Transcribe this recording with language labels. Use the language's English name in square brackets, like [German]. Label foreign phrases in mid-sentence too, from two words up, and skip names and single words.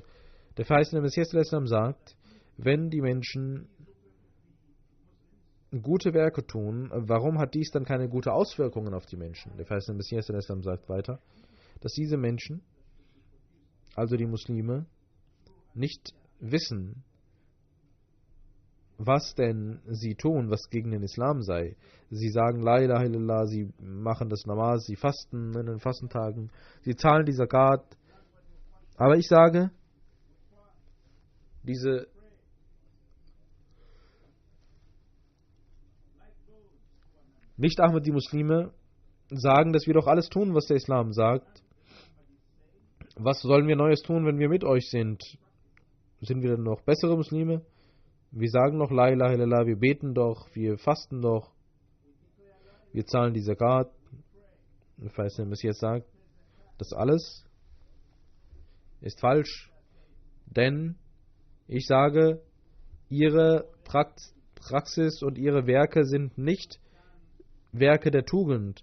[German] Der verheißene Messias sagt, wenn die Menschen gute Werke tun, warum hat dies dann keine gute Auswirkungen auf die Menschen? Der verheißene Messias sagt weiter, dass diese Menschen, also die Muslime, nicht wissen, was denn sie tun, was gegen den Islam sei. Sie sagen [Arabic] لا إله إلا الله, [German] sie machen das Namaz, sie fasten in den Fastentagen, sie zahlen die Zakat. Aber ich sage, nicht Ahmadi Muslime sagen, dass wir doch alles tun, was der Islam sagt. Was sollen wir Neues tun, wenn wir mit euch sind? Sind wir denn noch bessere Muslime? Wir sagen noch [Arabic] لا إله إلا الله, [German] wir beten doch, wir fasten doch, wir zahlen die Zakat. Der verheißene Messias sagt, das alles ist falsch. Denn ich sage, ihre Praxis und ihre Werke sind nicht Werke der Tugend.